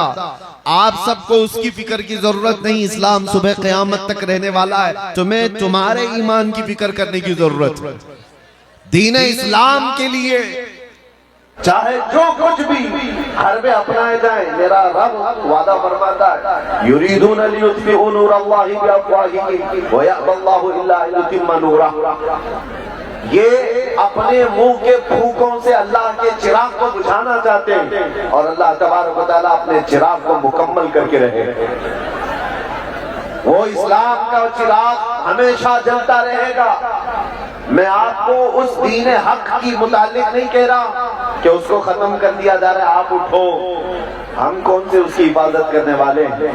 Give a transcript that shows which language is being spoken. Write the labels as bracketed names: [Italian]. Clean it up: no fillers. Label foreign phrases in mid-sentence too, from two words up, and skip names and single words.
[Hindi] आप सबको उसकी फिक्र की जरूरत नहीं। इस्लाम सुबह क़यामत तक रहने वाला है। तुम्हें तुम्हारे ईमान की फिक्र करने की जरूरत है। दीन इस्लाम के लिए चाहे जो कुछ भी हरबे अपनाए जाए, मेरा रब वादा फरमाता है, [Arabic] يريدون ليطفئوا نور الله بأفواههم ويأبى الله إلا أن نوره. [Hindi] ये अपने मुंह के फूकों से अल्लाह के चिराग को बुझाना चाहते हैं और अल्लाह [Arabic] تبارك وتعالى [Hindi] अपने चिराग को मुकम्मल करके रहे। वो इस्लाम का चिराग हमेशा जलता रहेगा। मैं आपको उस दीन हक की मुतालिक नहीं कह रहा कि उसको खत्म कर दिया जा रहा है। आप उठो, हम कौन से उसकी हिफाजत करने वाले हैं?